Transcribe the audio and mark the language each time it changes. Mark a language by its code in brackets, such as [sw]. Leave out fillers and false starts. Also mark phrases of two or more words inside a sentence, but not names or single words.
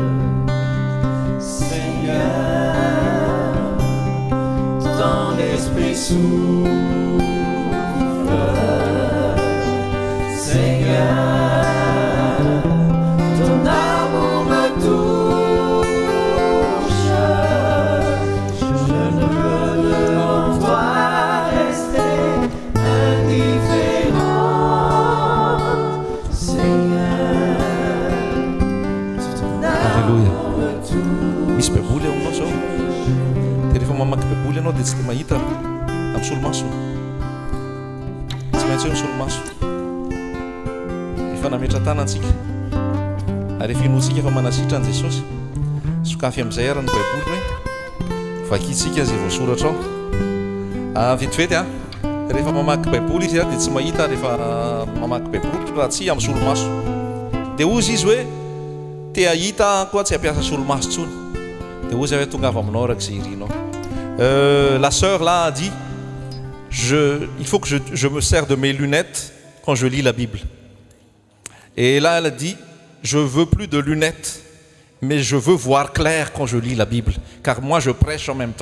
[fr] Seigneur, Seigneur, ton amour me touche. Je ne peux devant toi rester indifférent. Seigneur, ton amour me touche. [mg] Misy baiboly aminao zao dia rehefa mamaky baiboly ianao dia tsy dia mahita amin'ny solomaso, tsy maintsy hoe misolomaso efa nametra tanantsika ary efa inoantsika efa manasitrany Jesosy. Sokafy amin'izay ary ny baiboly hoe vakiantsika izay voasoratra ao vetivety rehefa mamaky baiboly izy dia tsy mahita rehefa mamaky baiboly raha tsy amin'ny solomaso dia ozy izy hoe te ahita koa tsy hampiasa solomaso tsony dia ozy hoe tonga avy aminao arak'izay irinao. [fr] La sœur là a dit il faut que je me sers de mes lunettes quand je lis la Bible. Et là elle a dit je veux plus de lunettes mais je veux voir clair quand je lis la Bible car moi je prêche en même temps.